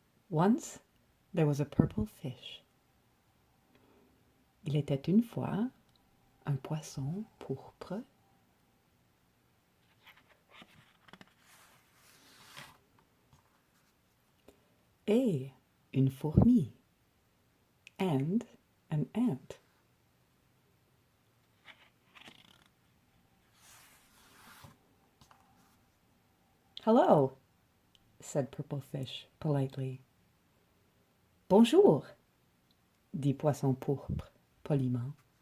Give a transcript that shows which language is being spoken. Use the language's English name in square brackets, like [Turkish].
[English] Once there was a purple fish. [French] Il était une fois un poisson pourpre et une fourmi, [English] and an ant. Hello, said Purple Fish politely. [French] Bonjour, dit Poisson pourpre poliment.